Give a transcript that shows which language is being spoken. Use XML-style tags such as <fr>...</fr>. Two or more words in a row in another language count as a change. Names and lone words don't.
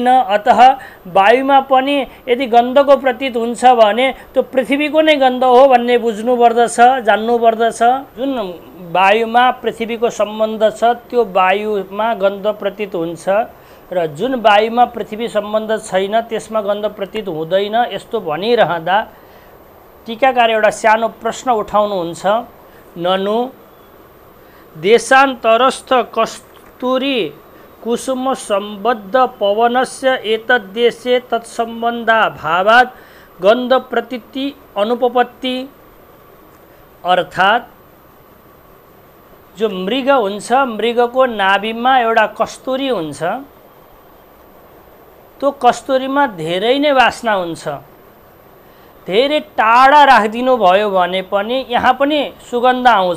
<ne>अतः वायुमा पनि यदि गन्धको प्रतीत हुन्छ भने त्यो पृथ्वीको नै गन्ध हो भन्ने बुझ्नुपर्दछ, जान्नुपर्दछ। जुन वायुमा पृथ्वीको सम्बन्ध छ त्यो वायुमा गन्ध प्रतीत हुन्छ, र जुन वायुमा पृथ्वी सम्बन्ध छैन त्यसमा गन्ध प्रतीत हुँदैन। यस्तो भनिरहँदा टीकाकार एउटा सानो प्रश्न उठाउनुहुन्छ।</ne> <sa>ननु देशान्तरस्थ कस्तूरी कुसुम सम्बद्ध पवनस्य एतद्देशे तत्सम्बन्धाभावात् गन्ध प्रतीति अनुपपत्ति।</sa> <ne>अर्थात् जो मृग हुन्छ, मृगको नाभिमा एउटा कस्तुरी हुन्छ, त्यो कस्तुरीमा धेरै नै वासना हुन्छ। धेरै टाढा राखिदिनु भयो भने पनि यहाँ पनि सुगन्ध आउँछ।</ne>